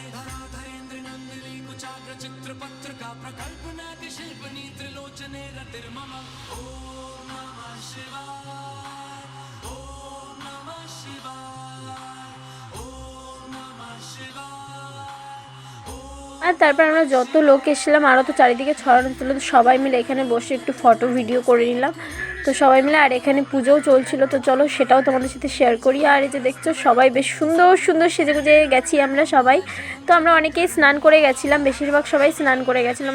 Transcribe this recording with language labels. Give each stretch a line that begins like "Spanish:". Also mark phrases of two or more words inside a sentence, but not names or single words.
Sanskrit: धराधरेन्द्र नंदिनी कुचाग्र चित्र पत्रिका प्रकल्पनाति शिल्पनी त्रिलोचने रतिर्मम। ओम नमः शिवाय, ओम नमः शिवाय, ओम नमः शिवाय।
Bangla: আর তারপর আমরা যত লোক এসেছিলাম আরও তো চারিদিকে ছড়ানো ছিল, তো সবাই মিলে এখানে বসে একটু
English: photo video
Bangla: করে নিলাম। তো সবাই মিলে, আর এখানে পুজোও চলছিল, তো চলো সেটাও তোমাদের সাথে শেয়ার করি। আর এই যে দেখছো সবাই বেশ সুন্দর সুন্দর সেজে গুজে গেছি আমরা সবাই। তো আমরা অনেকেই স্নান করে গেছিলাম, বেশিরভাগ সবাই স্নান করে গেছিলাম।